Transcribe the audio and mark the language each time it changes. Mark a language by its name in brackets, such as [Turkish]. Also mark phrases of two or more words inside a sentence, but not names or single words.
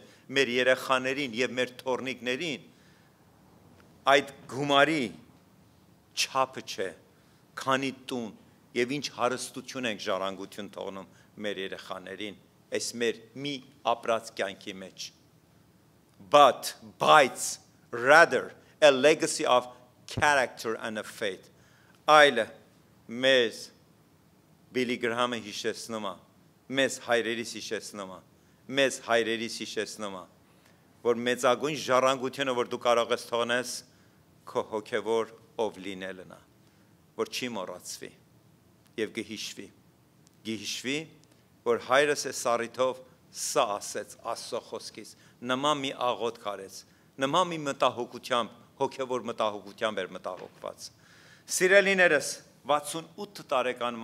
[Armenian] մեր երեխաներին եւ մեր թորնիկներին, այդ գումարի չափը չէ, քանի տուն եւ ինչ հարստություն ենք ժառանգություն թողնում մեր երեխաներին, այս մեր մի ապրած կյանքի մեջ։ Բայց [English] rather a legacy of character and of faith. [Armenian] Այլ մեզ Բիլի Գրահամը հիշեցնում է, մեզ հայրերիս հիշեցնում է, մեզ հայրերիս հիշեցնում է, որ մեծագույն ժառանգությունը, որ դու կարող ես թողնես, քո հոգևոր ով լինելն է, որ չի մոռացվի եւ գհիշվի, որ հայրս է սառիթով սա ասեց Աստծո խոսքից, նման մի աղոթք արեց, նման մի մտահոգությամբ, հոգևոր մտահոգությամբ էր մտահոգված։ Սիրելիներս, 68 տարեկան